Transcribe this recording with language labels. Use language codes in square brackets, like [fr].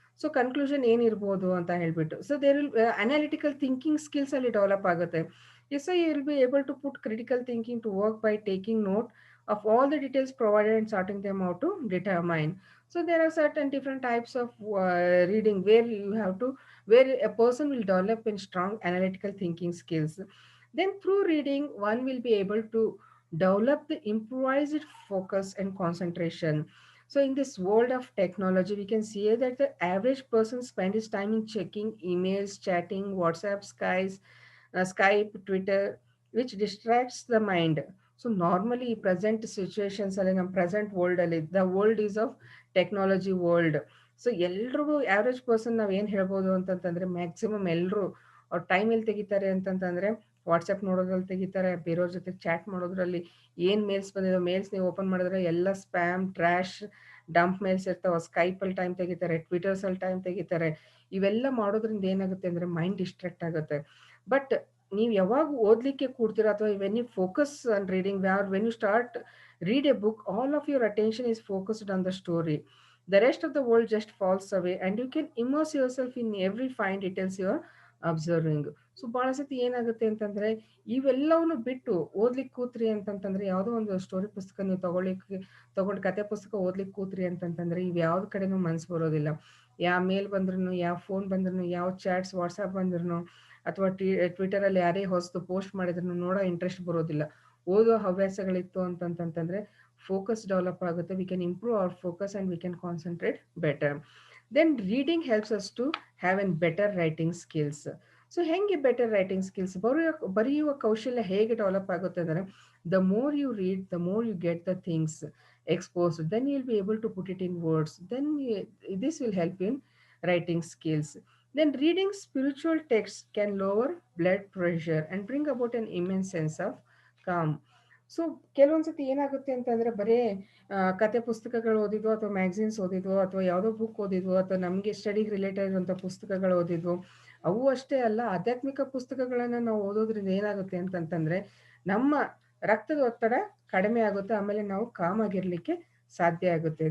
[en] so conclusion [kn] ಏನಿರ್ಬೋದು ಅಂತ ಹೇಳ್ಬಿಟ್ಟು, [en] So there will analytical thinking skills ಅಲ್ಲಿ develop ಆಗುತ್ತೆ. Yes, so you will be able to put critical thinking to work by taking note of all the details provided and sorting them out to determine. So there are certain different types of reading where you have to, where a person will develop in strong analytical thinking skills. Then through reading, one will be able to develop the improvised focus and concentration. So in this world of technology, we can see that the average person spends his time in checking emails, chatting, WhatsApp, Skype, Twitter, which distracts the mind. So normally present situations ಅಲ್ಲಿ ನಮ್ಮ present world ಅಲ್ಲಿ the world is of technology world. [kn] So ಎಲ್ರಿಗೂ average person ನಾವ್ ಏನ್ ಹೇಳ್ಬೋದು ಅಂತಂತಂದ್ರೆ maximum ಎಲ್ಲರೂ ಅವ್ರ ಟೈಮ್ ಎಲ್ಲಿ ತೆಗಿತಾರೆ ಅಂತಂತಂದ್ರೆ ವಾಟ್ಸ್ಆ್ಯಪ್ ನೋಡೋದ್ರಲ್ಲಿ ತೆಗಿತಾರೆ, ಬೇರೆಯವ್ರ ಜೊತೆ ಚಾಟ್ ಮಾಡೋದ್ರಲ್ಲಿ. ಏನ್ ಮೇಲ್ಸ್ ಬಂದಿದೆ ಮೇಲ್ಸ್ ನೀವು ಓಪನ್ ಮಾಡಿದ್ರೆ ಎಲ್ಲ ಸ್ಪ್ಯಾಮ್ ಟ್ರ್ಯಾಶ್ ಡಂಪ್ ಮೇಲ್ಸ್ ಇರ್ತಾವ. ಸ್ಕೈಪಲ್ಲಿ ಟೈಮ್ ತೆಗಿತಾರೆ, ಟ್ವಿಟರ್ಸಲ್ಲಿ ಟೈಮ್ ತೆಗಿತಾರೆ. ಇವೆಲ್ಲ ಮಾಡೋದ್ರಿಂದ ಏನಾಗುತ್ತೆ ಅಂದ್ರೆ ಮೈಂಡ್ ಡಿಸ್ಟ್ರಾಕ್ಟ್ ಆಗುತ್ತೆ. [en] but [kn] ನೀವು ಯಾವಾಗ ಓದಲಿಕ್ಕೆ ಕೂಡ್ತೀರಾ ಅಥವಾ [en] When you focus on reading when you start read a book, all of your attention is focused on the story. The rest of the world just falls away and you can immerse yourself in every fine details you are observing. [kn] So ಭಾಳ ಸತಿ ಏನಾಗುತ್ತೆ ಅಂತಂದ್ರೆ ಇವೆಲ್ಲವನ್ನು ಬಿಟ್ಟು ಓದ್ಲಿಕ್ಕೆ ಕೂತ್ರಿ ಅಂತಂತಂದ್ರೆ ಯಾವುದೋ ಒಂದು ಸ್ಟೋರಿ ಪುಸ್ತಕ ನೀವು ತಗೊಂಡು ಕತೆ ಪುಸ್ತಕ ಓದ್ಲಿಕ್ಕೆ ಕೂತ್ರಿ ಅಂತಂತಂದ್ರೆ ಇವ್ ಯಾವ್ದು ಕಡೆನೂ ಮನ್ಸು ಬರೋದಿಲ್ಲ. ಯಾವ ಮೇಲ್ ಬಂದ್ರು, ಯಾವ ಫೋನ್ ಬಂದ್ರು, ಯಾವ ಚಾಟ್ಸ್ ವಾಟ್ಸಾಪ್ ಬಂದ್ರು, ಅಥವಾ ಟ್ವಿಟರಲ್ಲಿ ಯಾರೇ ಹೊಸದು ಪೋಸ್ಟ್ ಮಾಡಿದ್ರು ನೋಡೋ ಇಂಟ್ರೆಸ್ಟ್ ಬರೋದಿಲ್ಲ. ಓದೋ ಹವ್ಯಾಸಗಳಿತ್ತು ಅಂತಂತಂದ್ರೆ ಫೋಕಸ್ ಡೆವಲಪ್ ಆಗುತ್ತೆ. [en] We can improve our focus and we can concentrate better. Then reading helps us to have an better writing skills. [kn] So ಹೆಂಗೆ ಬೆಟರ್ ರೈಟಿಂಗ್ ಸ್ಕಿಲ್ಸ್ ಬರೆಯುವ ಕೌಶಲ್ಯ ಹೇಗೆ ಡೆವಲಪ್ ಆಗುತ್ತೆ ಅಂದರೆ [en] The more you read the more you get the things exposed, then you'll be able to put it in words. Then this will help you in writing skills. Then reading spiritual texts can lower blood pressure and bring about an immense sense of calm. [kn] So ಕೆಲವೊಂದ್ಸತಿ ಏನಾಗುತ್ತೆ ಅಂತಂದ್ರೆ ಬರೇ ಕತೆ ಪುಸ್ತಕಗಳು ಓದಿದ್ವು ಅಥವಾ magazines ಓದಿದ್ವು ಅಥವಾ ಯಾವುದೋ book ಓದಿದ್ವು ಅಥವಾ ನಮಗೆ ಸ್ಟಡಿಗೆ ರಿಲೇಟೆಡ್ ಇರುವಂಥ ಪುಸ್ತಕಗಳು ಓದಿದ್ವು, ಅವು ಅಷ್ಟೇ ಅಲ್ಲ ಆಧ್ಯಾತ್ಮಿಕ ಪುಸ್ತಕಗಳನ್ನು ನಾವು ಓದೋದ್ರಿಂದ ಏನಾಗುತ್ತೆ ಅಂತಂತಂದ್ರೆ ನಮ್ಮ ರಕ್ತದ ಒತ್ತಡ ಕಡಿಮೆ ಆಗುತ್ತೆ, ಆಮೇಲೆ ನಾವು ಕಾಮ್ ಆಗಿರ್ಲಿಕ್ಕೆ ಸಾಧ್ಯ ಆಗುತ್ತೆ.